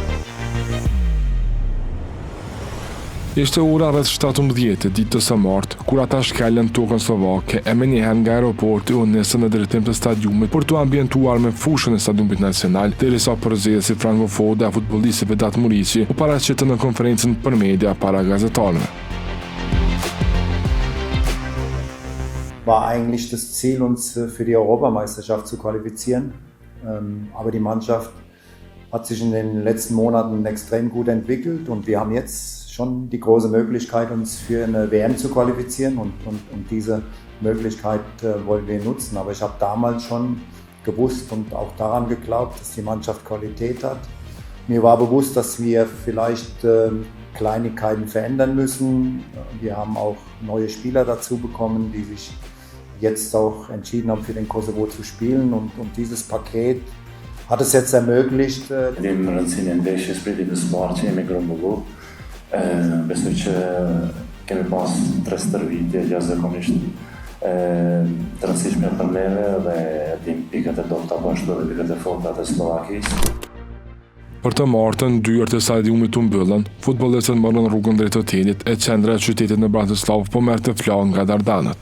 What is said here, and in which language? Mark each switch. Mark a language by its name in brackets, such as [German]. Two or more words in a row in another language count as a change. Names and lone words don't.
[Albanian] Ishte ora rreth 17 ditë të së martë, kur ata shkelën tokën slovake e menjëherë nga aeroporti u nisën në drejtim të stadiumit për të ambientuar me fushën e Stadiumit Nacional, derisa përzjedhësi frankofone e futbollistit Vedat Muriqi u paraqitën në konferencën për media para gazetarëve. [German] War eigentlich das Ziel, uns für die Europameisterschaft zu qualifizieren, aber die Mannschaft hat sich in den letzten Monaten extrem gut entwickelt und wir haben jetzt schon die große Möglichkeit, uns für eine WM zu qualifizieren und diese Möglichkeit wollen wir nutzen. Aber ich habe damals schon gewusst und auch daran geglaubt, dass die Mannschaft Qualität hat. Mir war bewusst, dass wir vielleicht Kleinigkeiten verändern müssen. Wir haben auch neue Spieler dazu bekommen, die sich jetzt auch entschieden haben, für den Kosovo zu spielen und dieses Paket hat es jetzt ermöglicht. [Albanian] Besoj që kemi pas 3 stërvitje jashtëzakonisht të rëndësishme për neve dhe dim pikët e dobta bashkë dhe pikët e forta të Slovakisë. Për të martën, dyert e stadiumit u mbyllën, futbollistët morën rrugën drejt hotelit e qendra e qytetit në Bratislav po merrte flakë nga dardanët.